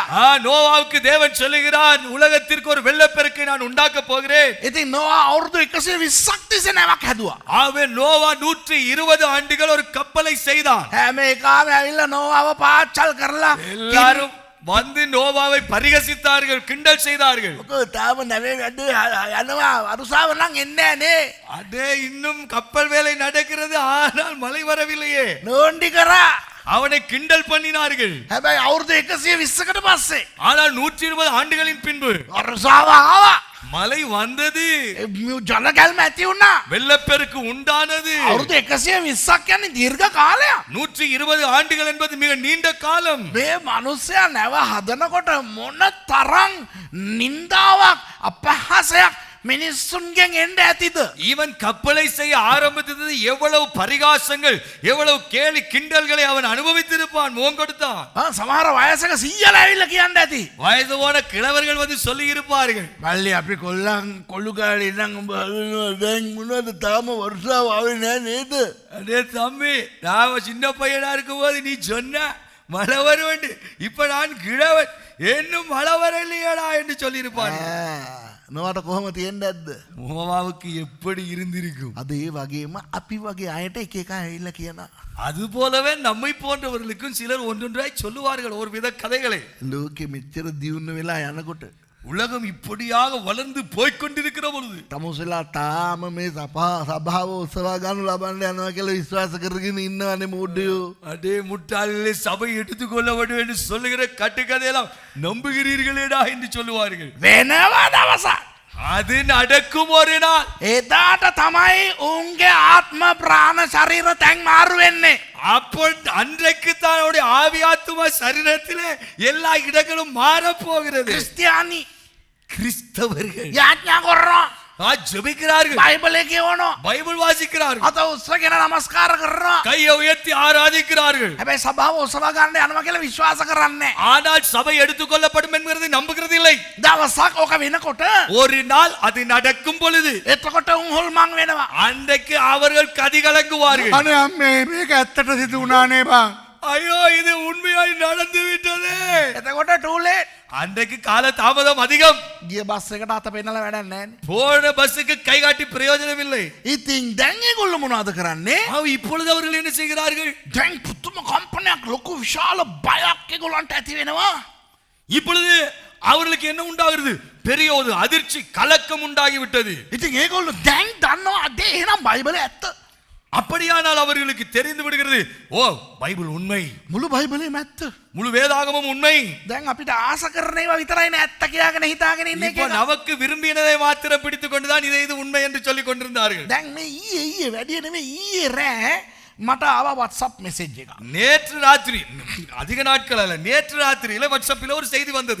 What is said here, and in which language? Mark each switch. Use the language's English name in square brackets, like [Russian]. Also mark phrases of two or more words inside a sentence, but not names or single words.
[Tamil] நோவாவுக்கு தேவன் சொல்லுகிறார் உலகத்திற்கு ஒரு வெள்ளப்பெருக்கை நான் உண்டாக்க போகிறேன். [Sinhala] ඉතින් නොආ අවුරුදු 120ක් තිස්සේ නැවක් හැදුවා. [Tamil] ஆகவே நோவா 120 ஆண்டுகள் ஒரு கப்பலை செய்தான். [Sinhala] හැම එකම ඇවිල්ලා නොආව පාච්චල් කරලා [Tamil] எல்லாரும் வந்து நோவாவை பரிகசித்தார்கள், கிண்டல் செய்தார்கள். [Sinhala] තාම නැවේ වැඩ යනවා වරුසාව නම් එන්නේ නෑනේ. [Tamil] அடே, இன்னும் கப்பல் வேலை நடக்கிறது, ஆனால் மழை வரவில்லையே. [Sinhala] නෝන්ඩි කරා. [Tamil] அவனை கிண்டல் பண்ணினார்கள். [Sinhala] හැබැයි අවුරුදු 120කට පස්සේ [Tamil] ஆனால் 120 ஆண்டுகளின் பின்பு [Sinhala] වරුසාව ආවා. [Tamil] மழை வந்தது, [Sinhala] ජනගැල්ම ඇති වුණා. [Tamil] வெள்ளப்பெருக்கு உண்டானது. [Sinhala] අවුරුදු 120ක් කියන්නේ දීර්ඝ කාලයක්. [Tamil] 120 ஆண்டுகள் என்பது மிக நீண்ட காலம். [Sinhala] මේ මිනිස්සයා නැව හදනකොට මොන තරම් නින්දාවක් අපහාසයක් මිනිස්සුන්ගෙන් එන්න ඇතිද? [Tamil] இவன் கப்பலை செய்ய ஆரம்பித்தது எவ்வளவு பரிகாசங்கள், எவ்வளவு கேலி கிண்டல்களை அவன் அனுபவித்திருப்பான். முகம் கொடுத்தான். [Sinhala] සමහර වයසක සීයලා ඇවිල්ලා කියන්න ඇති. [Tamil] வயது போன கிழவர்கள் வந்து சொல்லி இருப்பார்கள், [Sinhala] මල්ලි අපි කොල්ලන් කොළු කාලේ ඉඳන් උඹ දැන් මොනවද තාම වර්ෂාව ආවේ නෑ නේද? [Tamil] அடே தம்பி, நான் சின்ன பையனா இருக்கும் போது நீ சொன்ன மழை வருவண்டு, இப்ப நான் கிழவன், இன்னும் மழை வரலையடா என்று சொல்லி இருப்பார்கள். [Sinhala] නොවට කොහොම තියෙන්න ඇද්ද? [Tamil] நோவாவுக்கு எப்படி இருந்திருக்கும்? [Sinhala] අද ඒ වගේම අපි වගේ අයට එක එක ඇවිල්ලා කියනවා. [Tamil] அது போலவே நம்மை போன்றவர்களுக்கும் சிலர் ஒன்றொன்றாய் சொல்லுவார்கள் ஒரு வித கதைகளை. [Sinhala] ලෝකෙ මෙච්චර දියුණු වෙලා යනකොට [Tamil] உலகம் இப்படியாக வளர்ந்து போய்கொண்டிருக்கிற பொழுது [Sinhala] තමුසලා තාම මේ සභාව උත්සවා ගන්න ලබන්න යනවා කියලා විශ්වාස කරගෙන ඉන්නවනේ මෝඩයෝ. [Tamil] அடே முட்டாள்களே, சபை எடுத்துக்கொள்ள வேண்டும் என்று சொல்லுகிற கட்டுக்கதையெல்லாம் நம்புகிறீர்களேடா என்று சொல்லுவார்கள். [Sinhala] වෙනවා දවසක්. [Tamil] அது நடக்கும் ஒரு நாள். [Sinhala] එදාට තමයි උන්ගේ ආත්ම ප්‍රාණ ශරීර තැන් මාරු වෙන්නේ. [Tamil] அப்போ அன்றைக்கு தான் அவருடைய ஆவி ஆத்தும சரீரத்திலே எல்லா இடங்களும் மாற போகிறது. [Sinhala] ක්‍රිස්තියානි [Tamil] கிறிஸ்தவர்கள் [Sinhala] යාඥා කරනවා. [Tamil] ஜெபிக்கிறார்கள், [Sinhala] බයිබලේ කියවනවා. [Tamil] பைபிள் வாசிக்கிறார்கள், [Sinhala] අත උස්සගෙන නමස්කාර කරනවා. [Tamil] கையை உயர்த்தி ஆராதிக்கிறார்கள். [Sinhala] හැබැයි සභාව උත්සවා ගන්න යනවා කියලා විශ්වාස කරන්නේ. [Tamil] ஆனால் சபை எடுத்துக்கொள்ளப்படும் என்கிறதை நம்புகிறது இல்லை. [Sinhala] දවසක් ඕක වෙනකොට [Tamil] ஒரு நாள் அது நடக்கும் பொழுது [Sinhala] එතකොට උන් හොල්මන් වෙනවා. [Tamil] அன்றைக்கு அவர்கள் கதிகலங்குவார்கள். [Sinhala] අනේ අම්මේ මේක ඇත්තට සිදු වුණානේ බං. [Tamil] ஐயோ, இது உண்மையாய் நடந்து விட்டது. [Sinhala] එතකොට ටූලේ [Tamil] அன்றைக்கு கால தாமதம் அதிகம். [Sinhala] ගිය බස් එකට අත පෙන්නලා වැඩක් නැහැ. [Tamil] போன பஸ்ஸுக்கு கை காட்டி பிரயோஜனம் இல்லை. [Sinhala] ඉතින් දැන් ඒගොල්ලෝ මොනවද කරන්නේ? [Tamil] இப்பொழுது அவர்கள் என்ன செய்கிறார்கள்? [Sinhala] දැන් පුතුම කම්පනයක් ලොකු විශාල බයක් ඒගොල්ලන්ට ඇති වෙනවා. [Tamil] இப்பொழுது அவர்களுக்கு என்ன உண்டாகிறது? பெரிய ஒரு அதிர்ச்சி, கலக்கம் உண்டாகிவிட்டது. [Sinhala] ඉතින් ඒගොල්ලෝ දැන් දන්නවා අද එහෙනම් බයිබලේ ඇත්ත. [Tamil] அப்படியானால் அவர்களுக்கு தெரிந்து விடுகிறது, ஓ பைபிள் உண்மை, [Sinhala] මුළු බයිබලේම ඇත්ත. [Tamil] முழு வேதாகமும் உண்மை. [Sinhala] දැන් අපිට ආස කරන ඒවා විතරයි නේ ඇත්ත කියාගෙන හිතාගෙන ඉන්නේ [Tamil] இப்போ [Sinhala] කියලා. [Tamil] நமக்கு விரும்பினதை மாத்திரம் பிடித்துக் கொண்டுதான் இது உண்மை என்று சொல்லிக் கொண்டிருந்தார்கள். [Sinhala] දැන් මේ ඊයේ වැඩිය නෙමෙයි ඊයේ රෑ මට ආවා WhatsApp message එකක්. [Tamil] நேற்று ராத்திரி, அதிக நாட்கள் அல்ல, நேற்று ராத்திரியில வாட்ஸ்அப்பில் ஒரு செய்தி வந்தது.